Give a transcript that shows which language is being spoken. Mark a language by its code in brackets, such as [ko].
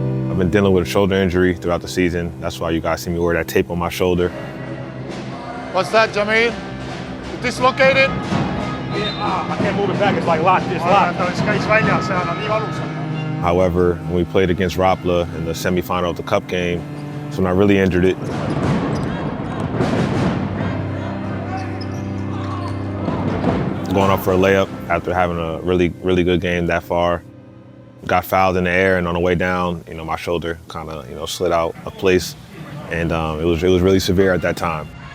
[en] I've been dealing with a shoulder injury throughout the season. That's why you guys see me wear that tape on my shoulder. What's that, Jamil? Dislocated? I can't move it back, it's like locked, it's locked. [et] Ta käis väljas, see on nii valusam. [en] However, when we played against Rapla in the semifinal of the Cup game, that's when I really injured it. Going up for a layup after having a really good game that far. Got fouled in the air, and on the way down, my shoulder kind of, slid out of place, and it was really severe at that time.